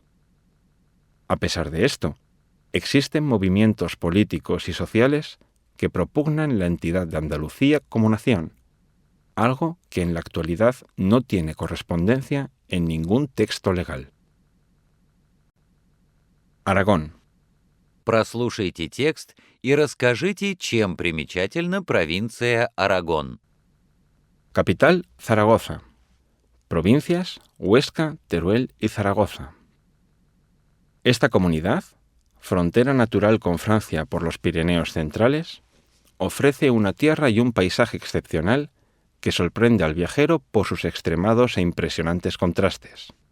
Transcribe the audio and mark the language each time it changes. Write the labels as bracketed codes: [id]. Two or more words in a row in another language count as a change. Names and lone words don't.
[es] A pesar de esto, existen movimientos políticos y sociales que propugnan la entidad de Andalucía como nación, algo que en la actualidad no tiene correspondencia en ningún texto legal. Aragón. [ru] Прослушайте текст и расскажите, чем примечательна провинция Арагон. [es] Capital, Zaragoza. Provincias, Huesca, Teruel y Zaragoza. Esta comunidad, frontera natural con Francia por los Pirineos centrales, ofrece una tierra y un paisaje excepcional que sorprende al viajero por sus extremados e impresionantes contrastes.